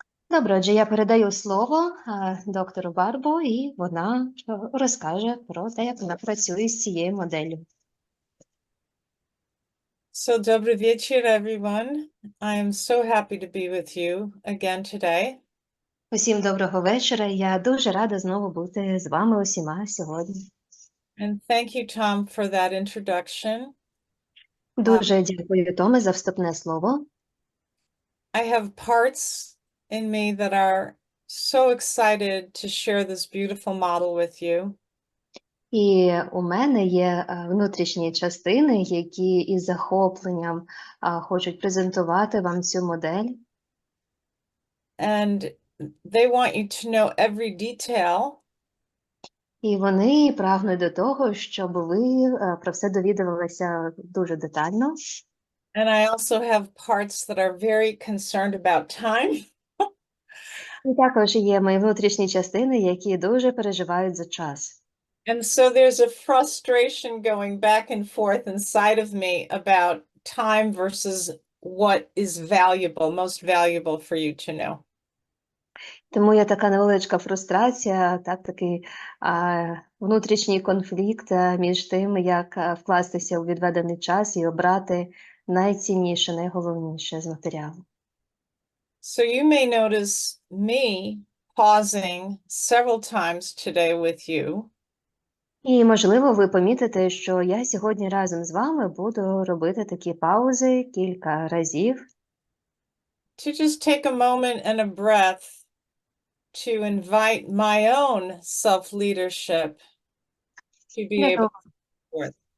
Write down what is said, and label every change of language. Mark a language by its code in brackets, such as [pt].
[uk] Добре, отже, я передаю слово доктору Барбо, і вона розкаже про те, як вона працює з цією моделлю. [en] So, [ru] добрый вечер, [en] everyone. I am so happy to be with you again today. [uk] Усім доброго вечора. Я дуже рада знову бути з вами усіма сьогодні. [en] And thank you, Tom, for that introduction. [uk] Дуже дякую, Томе, за вступне слово. [en] I have parts in me that are so excited to share this beautiful model with you. [uk] І у мене є внутрішні частини, які із захопленням хочуть презентувати вам цю модель. [en] And they want you to know every detail. [uk] І вони прагнуть до того, щоб ви про все довідувалися дуже детально. [en] And I also have parts that are very concerned about time. [uk] І також є мої внутрішні частини, які дуже переживають за час. [en] And so there's a frustration going back and forth inside of me about time versus what is valuable, most valuable for you to know. [uk] Тому є така невеличка фрустрація, такий внутрішній конфлікт між тим, як вкластися у відведений час і обрати найцінніше, найголовніше з матеріалу. [en] So you may notice me pausing several times today with you. [uk] І, можливо, ви помітите, що я сьогодні разом з вами буду робити такі паузи кілька разів. [en] To just take a moment and a breath to invite my own self-leadership to be able to support.